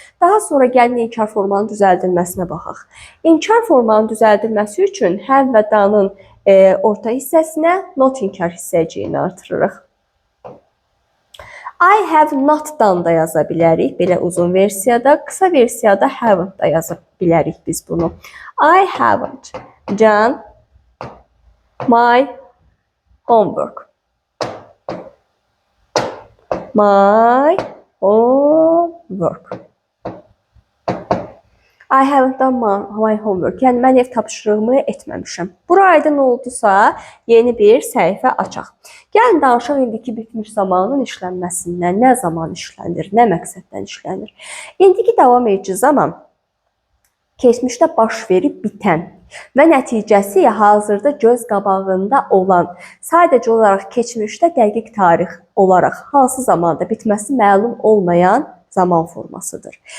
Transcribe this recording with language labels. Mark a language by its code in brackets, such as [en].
[az] Daha sonra gəlin inkar formanın düzəldilməsinə baxaq. İnkar formanın düzəldilməsi üçün have və done'ın orta hissəsinə not inkar hissəciyini artırırıq. [en] I have not done [az] da yaza bilərik, belə uzun versiyada. Qısa versiyada haven't da yaza bilərik biz bunu. [en] I haven't done my homework. My homework. I haven't done my homework. [az] Yəni mən ev tapşırığımı etməmişəm. Bura aydın oldusa, yeni bir səhifə açaq. Gəlin danışaq indiki bitmiş zamanın işlənməsindən. Nə zaman işlənir, nə məqsəddən işlənir? İndiki davam edici zaman keçmişdə baş verib bitən və nəticəsi hazırda göz qabağında olan, sadəcə olaraq keçmişdə dəqiq tarix olaraq hansı zamanda bitməsi məlum olmayan zaman formasıdır.